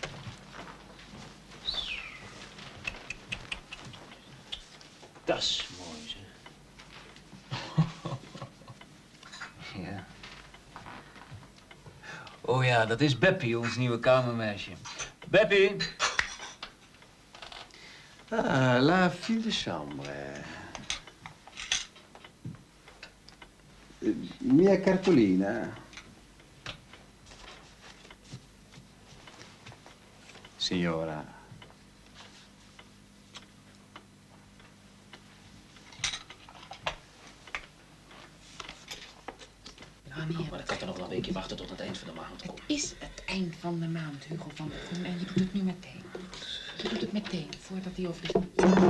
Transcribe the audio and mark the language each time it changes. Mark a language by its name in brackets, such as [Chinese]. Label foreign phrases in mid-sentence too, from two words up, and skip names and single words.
[Dutch] Dat is mooi, zeg. Ja. Oh ja, dat is Beppie, ons nieuwe kamermeisje. Beppie! [French] Ah, la fille de chambre. [Italian] Mia cartolina. Signora. [Dutch] Wanneer? Maar dan kan toch nog wel een weekje wachten tot het eind van de maand komt. Het is het eind van de maand, Hugo van der Groen. En je doet het nu meteen. Je doet het meteen, voordat hij over is.